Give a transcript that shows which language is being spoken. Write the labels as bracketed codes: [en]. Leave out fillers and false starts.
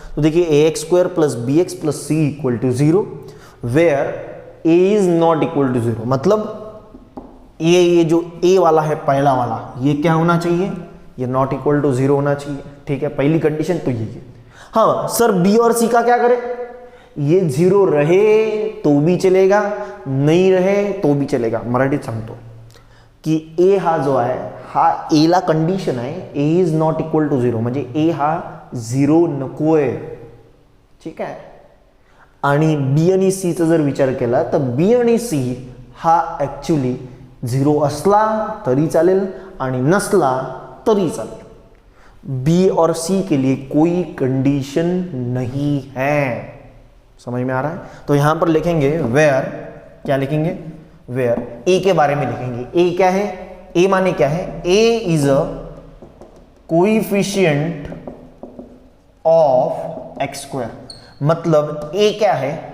[hi] तो देखिए ax² + bx + c = 0 where a is not equal to 0, मतलब ये जो a वाला है पहला वाला, ये क्या होना चाहिए, ये नॉट इक्वल टू 0 होना चाहिए। ठीक है, पहली कंडीशन तो यही है। हाँ सर b और c का क्या करें? ये 0 रहे तो भी चलेगा, नहीं रहे तो भी चलेगा। [mr] मराठीत सांगतो की a हा जो आहे हा a ला कंडिशन आहे a is not equal to 0, म्हणजे a हा 0 नकोय। ठीक आहे, आणि b आणि c चा जर विचार केला तर b आणि c हा ऍक्च्युली 0 असला तरी चालेल आणि नसला तरी चालेल। [hi] b और c के लिए कोई कंडीशन नहीं है। समझ में आ रहा है? तो यहां पर लिखेंगे वेयर, क्या लिखेंगे? वेयर a के बारे में लिखेंगे। a क्या है? a माने क्या है? [en] a is a coefficient of x², [hi] मतलब a क्या है?